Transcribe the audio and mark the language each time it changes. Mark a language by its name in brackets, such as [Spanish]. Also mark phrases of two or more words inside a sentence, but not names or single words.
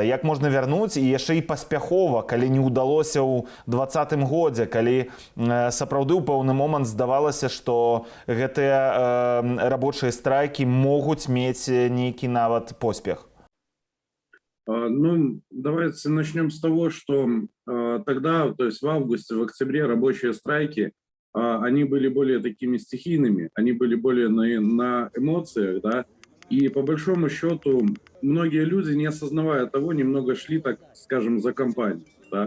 [Belarusian] Як можна вярнуць і яшчэ і паспяхова, калі не ўдалося ў 20-м годзе, калі сапраўды ў пэўны момант здавалася, што гэтыя рабочыя страйкі могуць мець нейкі нават поспех? Ну, [Russian] давайте начнем с того, что тогда, то есть в августе, в октябре рабочие страйки, они были более такими стихийными, они были более на эмоциях, да, и по большому счету многие люди, не осознавая того, немного шли, так скажем, за компанию, да.